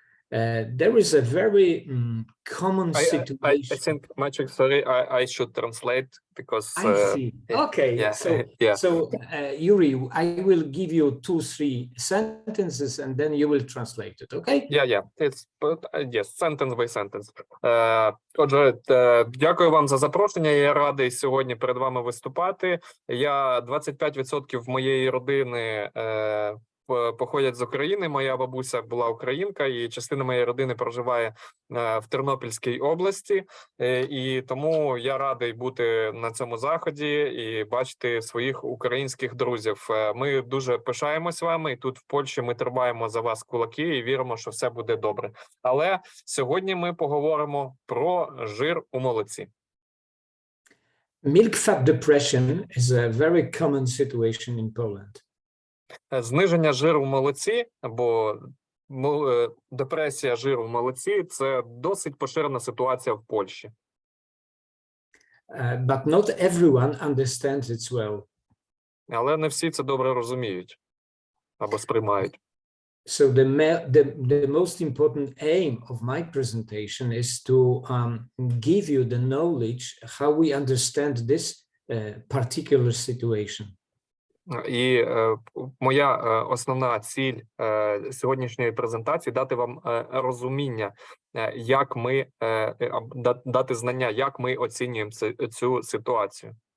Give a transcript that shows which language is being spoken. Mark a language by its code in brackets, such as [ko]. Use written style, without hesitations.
[en] There is a very common situation. I think, Maciek, sorry, I should translate because... I see. Okay. Yeah. So Yuri, I will give you 2-3 sentences and then you will translate it, okay? Yeah. It's yes, sentence by sentence. [uk] Отже, дякую вам за запрошення. Я радий сьогодні перед вами виступати. 25% моєї родини походять з України. Моя бабуся була українка, і частина моєї родини проживає в Тернопільській області. І тому я радий бути на цьому заході і бачити своїх українських друзів. Ми дуже пишаємось вами, і тут в Польщі ми тримаємо за вас кулаки і віримо, що все буде добре. Але сьогодні ми поговоримо про жир у молоці. [en] Milk fat depression is a very common situation in Poland. [uk] Зниження жиру в молоці або депресія жиру в молоці – це досить поширена ситуація в Польщі. [en] But not everyone understands it well. [uk] Але не всі це добре розуміють або сприймають. [en] So the most important aim of my presentation is to give you the knowledge how we understand this particular situation. [uk] І моя основна ціль сьогоднішньої презентації – дати вам розуміння, як ми, дати знання, як ми оцінюємо цю ситуацію.